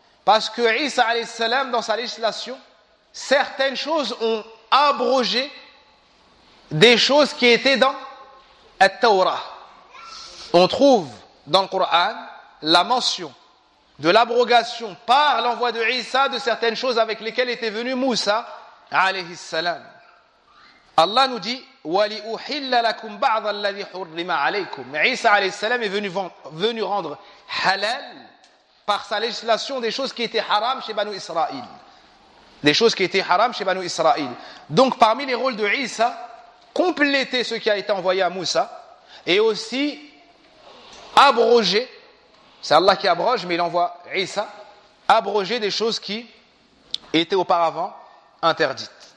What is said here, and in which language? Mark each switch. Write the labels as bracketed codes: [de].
[fr] Parce que Isa, alayhi salam, dans sa législation, certaines choses ont abrogé des choses qui étaient dans la Torah. On trouve dans le Coran la mention de l'abrogation par l'envoi de Isa de certaines choses avec lesquelles était venu Moussa, alayhi salam. Allah nous dit [ar] وَلِأُحِلَّ لَكُمْ بَعْضَ الَّذِي حُرِّمَ عَلَيْكُمْ. [fr] Isa alayhi salam est venu rendre halal par sa législation des choses qui étaient haram chez Banu Israël. Des choses qui étaient haram chez Banu Israël. Donc parmi les rôles de Isa, compléter ce qui a été envoyé à Moussa et aussi abroger, c'est Allah qui abroge mais il envoie Isa, abroger des choses qui étaient auparavant interdites.